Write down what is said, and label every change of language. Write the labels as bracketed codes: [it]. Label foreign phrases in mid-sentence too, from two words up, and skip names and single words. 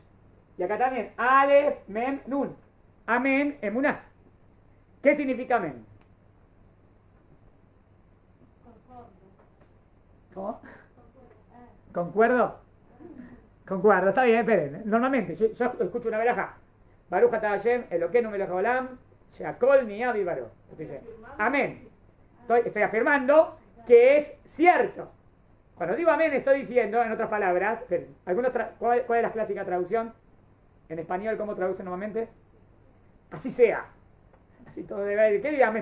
[es] Y acá también. Alef, Mem, Nun. Amén, emuná. ¿Qué significa amén? ¿Cómo? ¿Concuerdo? Concuerdo, está bien, esperen. Normalmente, yo escucho una verajá. [he] ברוך אתה השם אלוקינו מלך העולם שהכל נהיה בדברו. [es] Dice, amén. Estoy afirmando que es cierto. Cuando digo amén, estoy diciendo, en otras palabras, ¿cuál es la clásica traducción? En español, ¿cómo traducen normalmente? Así sea. Así todo debe. ¿Qué diga amén?